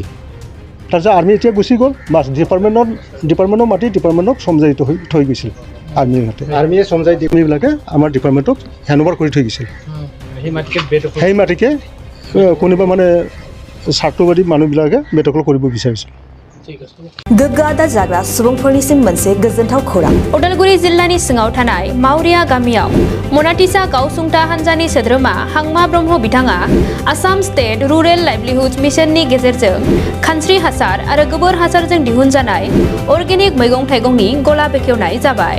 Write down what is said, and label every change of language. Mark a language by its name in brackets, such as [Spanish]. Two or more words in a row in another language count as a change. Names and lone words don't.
[Assamese] তাৰপিছত আৰ্মি এতিয়া গুচি গ'ল, বাছ ডিপাৰ্টমেণ্টৰ মাটি ডিপাৰ্টমেণ্টক চমজাই থৈ গৈছিল। আৰ্মিয়ে চমজাই দি এইবিলাকে আমাৰ ডিপাৰ্টমেণ্টক হেণ্ডঅভাৰ কৰি থৈ গৈছিল। সেই মাটিকে কোনোবা মানে স্বাৰ্থবাদী মানুহবিলাকে বেদখল কৰিব বিচাৰিছিল। [Bodo] गोग्गादा जाग्रा सुबुंफोरनिसिम मोनसे गोजोनथाव खौरां। उदालगुरि जिल्लानि सिङाव थानाय मावरिया गामियाव मनाटिसा गावसुंथा हानजानि सोद्रोमा हांमा ब्रह्म बिथाङा आसाम स्टेट रुरेल लाइभलिहुड मिशननि गेजेरजों खानस्रि हासार आरो गोबोर हासारजों दिहुनजानाय अर्गेनिक मैगं थाइगंनि गला बेखेवनाय जाबाय।